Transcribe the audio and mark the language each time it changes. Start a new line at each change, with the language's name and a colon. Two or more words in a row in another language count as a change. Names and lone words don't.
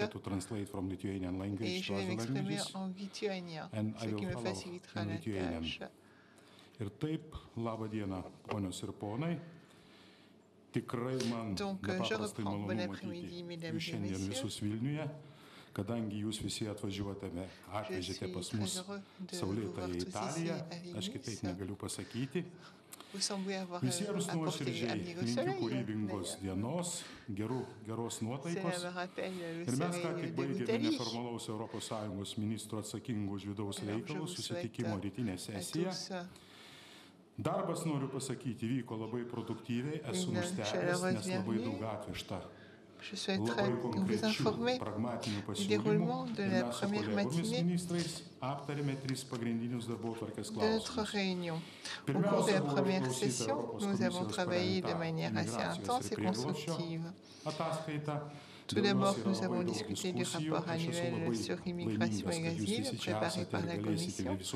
French: Et je vais m'exprimer en lituanien, ce qui me facilitera la tâche. Donc je reprends. Bon après-midi, mesdames et messieurs.
Lithuanian: Kadangi jūs visi atvažiuote atvežėte pas mus Saulėtą aš kitaip negaliu pasakyti. Visiems nuoširdžiai linkiu kūrybingos dienos, geros nuotaikos. Ir mes ką tik baigėme neformalaus ES ministro atsakingo už vidaus reikalus susitikimo rytinę sesiją. Darbas, noriu pasakyti, vyko labai produktyviai, esu nustebęs, nes labai daug atvežta.
French: Je souhaiterais vous informer du déroulement de la première matinée de notre réunion. Au cours de la première session, nous avons travaillé de manière assez intense et constructive. Tout d'abord, nous avons discuté du rapport annuel sur l'immigration et l'asile préparé par la Commission.